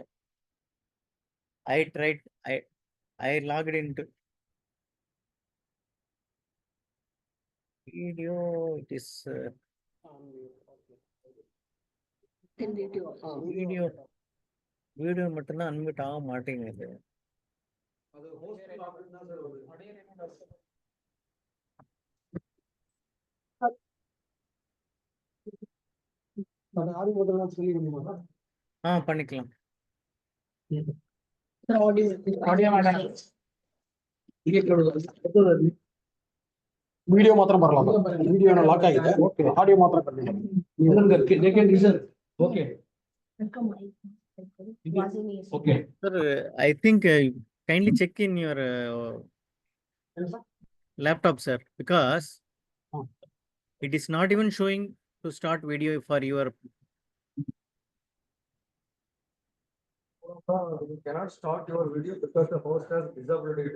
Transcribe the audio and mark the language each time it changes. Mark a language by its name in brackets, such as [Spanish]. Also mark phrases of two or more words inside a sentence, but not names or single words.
[English] I tried, I logged into video. It is video [Tamil] மட்டும்தான் அன்மியூட் ஆக மாட்டேங்குது. அது [English] host login [Tamil] தான் sir வருது. அது ஆடி முதல்ல சொல்லி முடியுமா? பண்ணிக்கலாம். [Telugu] వీడియో మాత్రం పర్లేదు వీడియో లాక్ ఆಗಿದೆ ఆడియో మాత్రం [English] okay okay Sir, I think kindly check in your laptop, sir, because it is not even showing to start video for your. You cannot start your video because the host has disabled it.